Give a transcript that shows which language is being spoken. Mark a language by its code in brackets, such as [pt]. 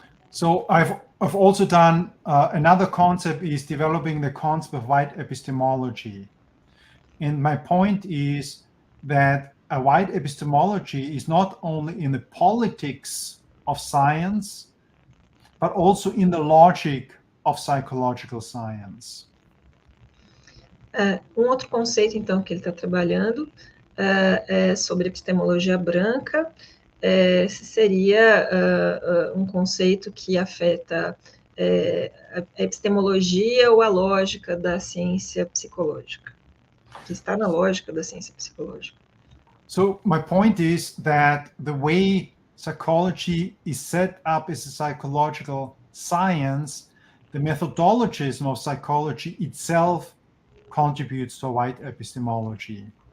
[en] So I've also done another concept is developing the concept of wide epistemology. And my point is that a wide epistemology is not only in the politics of science, but also in the logic of psychological science. [pt] Outro conceito, então, que ele está trabalhando é sobre epistemologia branca. Seria um conceito que afeta a epistemologia ou a lógica da ciência psicológica, que está na lógica da ciência psicológica. [en] So my point is that the way psychology is set up as a psychological science, the methodologism of psychology itself contributes to wide epistemology.